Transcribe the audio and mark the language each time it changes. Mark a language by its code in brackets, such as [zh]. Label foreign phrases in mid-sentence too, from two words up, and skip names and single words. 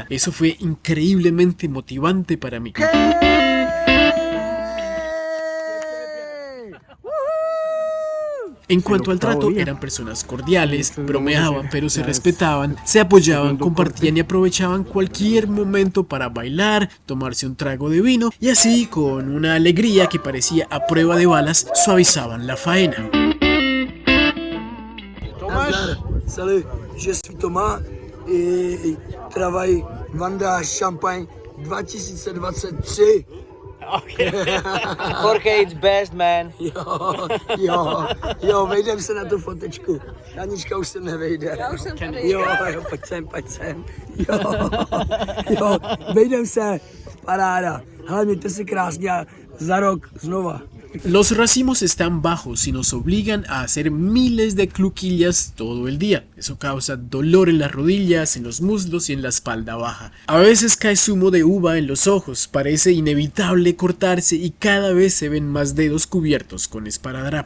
[es] Eso fue increíblemente motivante para mí. En cuanto al trato, eran personas cordiales, bromeaban pero se respetaban, se apoyaban, compartían y aprovechaban cualquier momento para bailar, tomarse un trago de vino y así, con una alegría que parecía a prueba de balas, suavizaban la faena. [fr] Salut, je suis Thomas Travaj Vanda Champagne 2023. [en] Jorge, it's best, man. [cs] Jo, vejdem se na tu fotečku. Anička už se nevejde. Já už jsem tady. Jo, pojď sem. Jo, vejdem se, paráda. Hele, mějte si krásně a za rok znova. [es] Los racimos están bajos y nos obligan a hacer miles de cluquillas todo el día. Eso causa dolor en las rodillas, en los muslos y en la espalda baja. A veces cae zumo de uva en los ojos, parece inevitable cortarse y cada vez se ven más dedos cubiertos con esparadrap.